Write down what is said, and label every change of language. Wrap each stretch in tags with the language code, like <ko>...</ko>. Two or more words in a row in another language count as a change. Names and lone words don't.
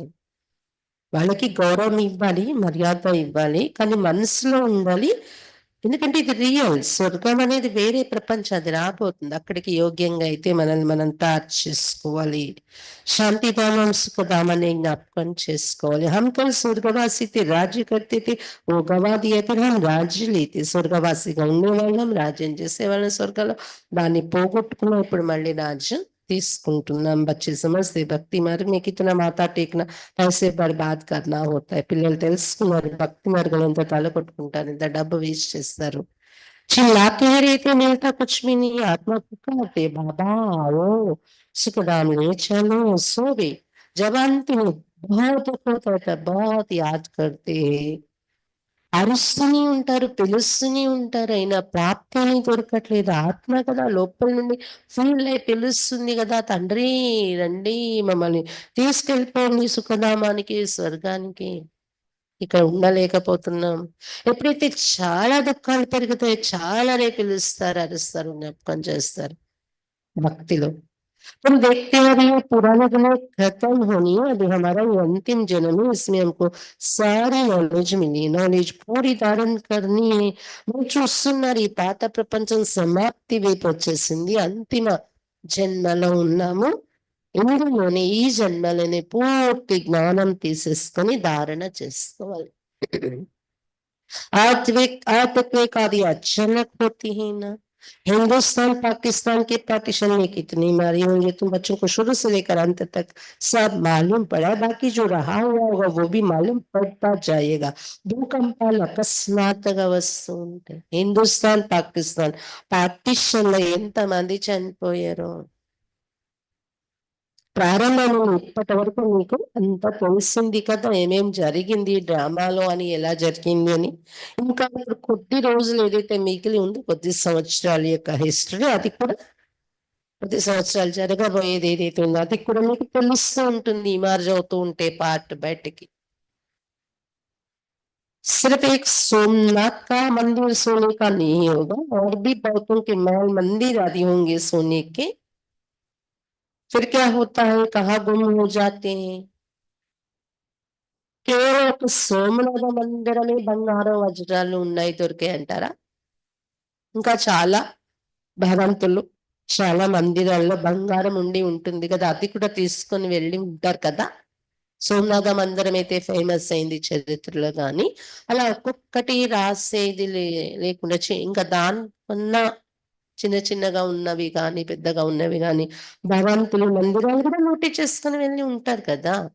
<te>వాళ్ళకి గౌరవం ఇవ్వాలి, మర్యాద ఇవ్వాలి, కానీ మనసులో ఉండాలి. ఎందుకంటే ఇది రియల్. స్వర్గం అనేది వేరే ప్రపంచం, అది రాబోతుంది. అక్కడికి యోగ్యంగా అయితే మనల్ని మనం తయారు చేసుకోవాలి. శాంతిధామం సుఖధామని జ్ఞాపకం చేసుకోవాలి.</te> <hi>हम कल स्वर्गवासी थे, राज्य करते थे, वो गवा दिया फिर हम राज्य लेते.</hi> <te>స్వర్గవాసిగా ఉండేవాళ్ళం, రాజ్యం చేసేవాళ్ళం స్వర్గంలో, దాన్ని పోగొట్టుకున్నాం, ఇప్పుడు మళ్ళీ రాజ్యం తీసుకుంటున్నాం.</te> <hi>बच्चे समझते भक्ति मार्ग में कितना माथा टेकना, पैसे बर्बाद करना होता है.</hi> <te>పిల్లలు తెలుసుకున్నారు భక్తి మార్గం ఎంత తలకొట్టుకుంటారు, ఎంత డబ్బు వేస్ట్ చేస్తారు.</te> <hi>चिल्लाते रहते मिलता कुछ भी नहीं, आत्मा पुकारते बाबा आओ, सुखधाम ले चलो, सो गए. जब अंत में बहुत दुख होता था, बहुत याद करते हैं.</hi> <te>అరుస్తూనే ఉంటారు, పిలుస్తూనే ఉంటారు, అయినా ప్రాప్తి అనేది దొరకట్లేదు. ఆత్మ కదా లోపల నుండి ఫీల్ అయి పిలుస్తుంది కదా, తండ్రి రండి మమ్మల్ని తీసుకెళ్ళిపోండి సుఖధామానికి, స్వర్గానికి. ఇక్కడ ఉండలేకపోతున్నాం. ఎప్పుడైతే చాలా దుఃఖాలు పెరుగుతాయో చాలానే పిలుస్తారు, అరుస్తారు, జ్ఞాపకం చేస్తారు భక్తిలో.</te> <hi>तुम देखते हो अभी ये पुराना दुनिया खत्म होनी है, अभी हमारा ये अंतिम जन्म है, इसमें हमको सारी नॉलेज मिली, नॉलेज पूरी धारण करनी है.</hi> <te>మనం చూస్తున్నారు ఈ పాత ప్రపంచం సమాప్తి వైపు వచ్చేసింది, అంతిమ జన్మలో ఉన్నాము. ఇందులోనే ఈ జన్మలోనే పూర్తి జ్ఞానం తీసేసుకొని ధారణ చేసుకోవాలి.</te> <hi>आत्विक आदि अचानक होती है ना. हिंदुस्तान पाकिस्तान के पार्टीशन में कितनी मारी होंगी, तुम बच्चों को शुरू से लेकर अंत तक सब मालूम पड़ा, बाकी जो रहा हुआ होगा वो भी मालूम पड़ता जाएगा.</hi> <te>భూకంపాలు అకస్మాత్తుగా వస్తూ ఉంటాయి. హిందుస్థాన్ పాకిస్తాన్ పార్టీషన్ లో ఎంత మంది చనిపోయారో ప్రారంభం ఇప్పటి వరకు మీకు అంత తెలిసింది కదా, ఏమేం జరిగింది డ్రామాలో అని, ఎలా జరిగింది అని. ఇంకా ఇప్పుడు కొద్ది రోజులు ఏదైతే మిగిలి ఉందో, కొద్ది సంవత్సరాల యొక్క హిస్టరీ, అది కూడా కొద్ది సంవత్సరాలు జరగబోయేది ఏదైతే ఉందో అది కూడా మీకు తెలుస్తూ ఉంటుంది, ఇమర్జ్ అవుతూ ఉంటే పార్ట్ బయటకి.</te> <hi>सिर्फ एक सोमनाथ का मंदिर सोने का नहीं होगा, और भी बहुतों के महल मंदिर आदि होंगे सोने के. फिर क्या होता है, कहाँ गुम हो जाते हैं.</hi> <te>కేవలం ఒక సోమనాథ మందిరమే బంగారం వజ్రాలు ఉన్నాయి దొరికాయి అంటారా? ఇంకా చాలా భగవంతులు, చాలా మందిరాల్లో బంగారం ఉండి ఉంటుంది కదా, అది కూడా తీసుకొని వెళ్ళి ఉంటారు కదా. సోమనాథ మందిరం అయితే ఫేమస్ అయింది చరిత్రలో, కానీ అలా ఒక్కొక్కటి రాసేది లేకుండా ఇంకా దానికన్నా చిన్న చిన్నగా ఉన్నవి కానీ, పెద్దగా ఉన్నవి కానీ భగవంతులు మందిరాలు కూడా నోటి చేసుకొని వెళ్ళి ఉంటారు కదా.</te>